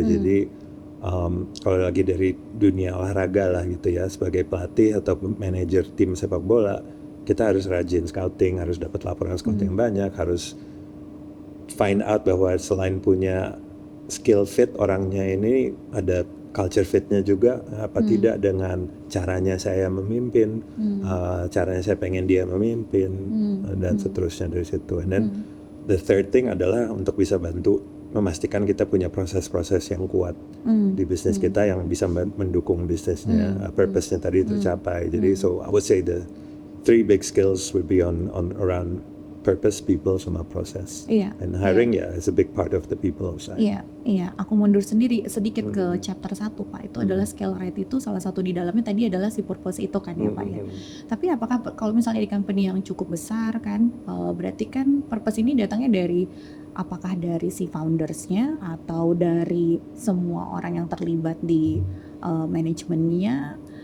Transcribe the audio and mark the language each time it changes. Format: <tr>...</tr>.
<id>Jadi kalau lagi dari dunia olahraga lah gitu ya, sebagai pelatih atau manajer tim sepak bola, kita harus rajin scouting, harus dapat laporan scouting yang banyak, harus</id> <en>find out</en> <id>bahwa selain punya skill fit orangnya ini ada culture fitnya juga apa tidak dengan caranya saya memimpin, caranya saya pengen dia memimpin dan seterusnya dari situ.</id> <en>And then the third thing</en> <id>adalah untuk bisa bantu memastikan kita punya proses-proses yang kuat di bisnis kita yang bisa mendukung bisnisnya, purpose-nya tadi tercapai.</id> <en>Jadi so I would say the 3 big skills would be on around purpose, people,</en> <id>sama proses.</id> <en>And hiring is a big part of the people side.</en> <id>Iya. Aku mundur sendiri sedikit ke chapter 1 Pak. Itu adalah skill right itu salah satu di dalamnya tadi adalah si purpose itu kan ya Pak ya. Tapi apakah kalau misalnya di company yang cukup besar kan, berarti kan purpose ini datangnya dari apakah dari si foundersnya atau dari semua orang yang terlibat di manajemennya?</id>